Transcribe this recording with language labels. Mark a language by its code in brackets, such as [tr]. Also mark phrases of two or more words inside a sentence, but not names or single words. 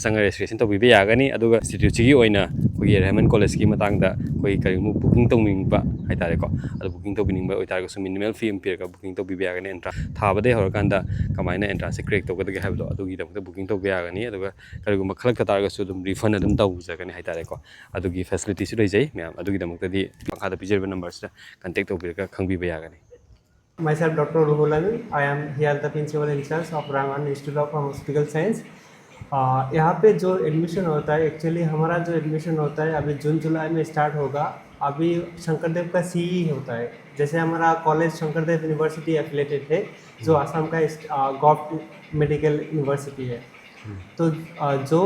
[mni] ꯆꯪꯉꯒ ꯔꯦꯖꯤꯁꯇ꯭ꯔꯦꯁꯟ ꯇꯧꯕꯤꯕ ꯌꯥꯒꯅꯤ ꯑꯗꯨꯒ ꯏꯟꯁꯇꯤꯇ꯭ꯌꯨꯠꯁꯤꯒꯤ ꯑꯣꯏꯅ ꯑꯩꯈꯣꯏꯒꯤ ꯔꯍꯃꯟ ꯀꯣꯂꯦꯖꯀꯤ ꯃꯇꯥꯡꯗ ꯑꯩꯈꯣꯏ ꯀꯔꯤꯒꯨꯝꯕ ꯕꯨꯀꯤꯡ ꯇꯧꯅꯤꯡꯕ ꯍꯥꯏꯇꯥꯔꯦꯀꯣ ꯑꯗꯨ ꯕꯨꯀꯤꯡ ꯇꯧꯕꯤꯅꯤꯡꯕ ꯑꯣꯏꯇꯥꯔꯒꯁꯨ [en] minimal fee [mni] ꯑꯃ ꯄꯤꯔꯒ ꯕꯨꯀꯤꯡ ꯇꯧꯕꯤꯕ ꯌꯥꯒꯅꯤ ꯑꯦꯟꯇ꯭ꯔꯥꯟꯁ ꯊꯥꯕꯗꯒꯤ ꯍꯧꯔꯀꯥꯟꯗ ꯀꯃꯥꯏꯅ [en] entrance crack [mni] ꯇꯧꯒꯗꯒꯦ ꯍꯥꯏꯕꯗꯣ ꯑꯗꯨꯒꯤꯗꯃꯛꯇ ꯕꯨꯀꯤꯡ ꯇꯧꯕ ꯌꯥꯒꯅꯤ ꯑꯗꯨꯒ ꯀꯔꯤꯒꯨꯝꯕ ꯈꯜꯂꯛꯇ ꯇꯥꯔꯒꯁꯨ ꯑꯗꯨꯝ ꯔꯤꯐꯟ ꯑꯗꯨꯝ ꯇꯧꯖꯒꯅꯤ ꯍꯥꯏꯇꯥꯔꯦꯀꯣ ꯑꯗꯨꯒꯤ ꯐꯦꯁꯤꯂꯤꯇꯤꯁꯨ ꯂꯩꯖꯩ ꯃꯌꯥꯝ ꯑꯗꯨꯒꯤꯗꯃꯛꯇꯗꯤ ꯃꯈꯥꯗ ꯄꯤꯖꯔꯤꯕ [en] number contact [mni] ꯇꯧꯕꯤꯔꯒ ꯈꯪꯕꯤꯕ ꯌꯥꯒꯅꯤ [en] Myself, Dr. Rahman. I am here the principal in charge of Rahman Institute of Pharmaceutical Science. [hi] यहाँ पे जो एडमिशन होता है एक्चुअली हमारा जो एडमिशन होता है अभी जून जुलाई में स्टार्ट होगा अभी शंकरदेव का सीई होता है जैसे हमारा कॉलेज शंकरदेव [en] university affiliated [hi] है जो आसाम का [en] government medical university [hi] है तो जो